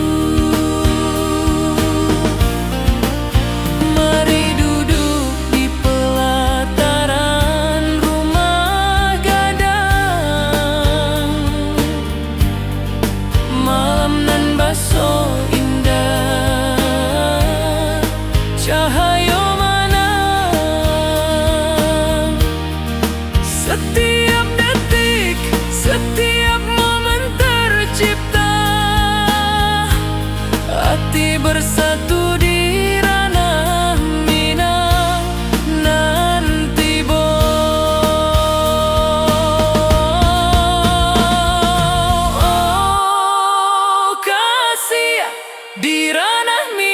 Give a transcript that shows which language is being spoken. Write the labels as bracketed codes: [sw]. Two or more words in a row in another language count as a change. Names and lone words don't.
[id] Mari duduk di pelataran rumah gadang. [min] Malam nan baso indah, cahaya manang. [id] Setiap detik, setiap momen tercipta. Hati bersatu di ranah minang nanti oh kasih di ranah